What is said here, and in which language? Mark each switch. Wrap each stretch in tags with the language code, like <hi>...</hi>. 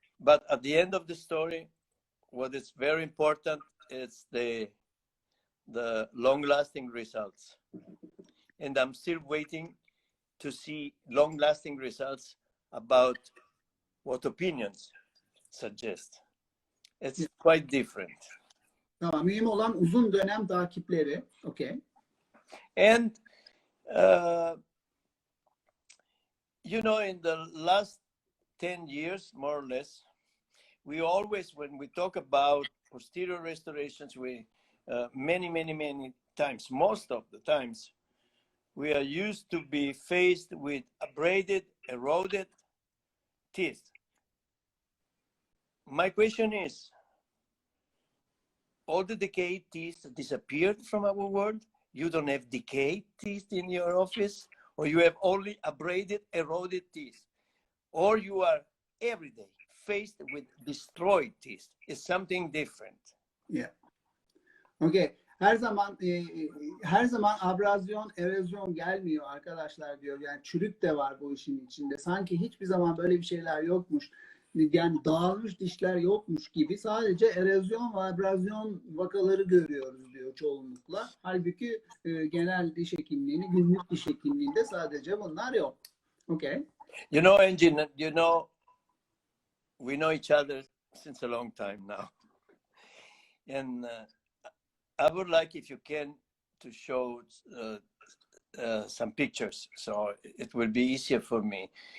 <en>But at the end of the story, what is very important is the long-lasting results. And I'm still waiting to see long-lasting results about what opinions suggest. It's quite different.</en> <tr>Tamam, mühim olan uzun dönem takipleri.</tr> <en>Okay. And you know, in the last 10 years, more or less, we always, when we talk about posterior restorations, we many times, most of the times, we are used to be faced with abraded, eroded teeth. My question is, all the decayed teeth disappeared from our world? You don't have decayed teeth in your office, or you have only abraded, eroded teeth, or you are every day faced with destroyed teeth. It's something different. Yeah. Okay.</en> <tr>Her zaman abrazyon, erozyon gelmiyor arkadaşlar diyor. Yani çürük de var bu işin içinde. Sanki hiçbir zaman böyle bir şeyler yokmuş. Yani dağılmış dişler yokmuş gibi, sadece erozyon ve abrazyon vakaları görüyoruz diyor çoğunlukla. Halbuki genel diş hekimliğini, günlük diş hekimliğinde sadece bunlar yok.</tr> <en>Okay. You know, Engin, you know, we know each other since a long time now. And I would like, if you can, to show some pictures, so it will be easier for me.</en>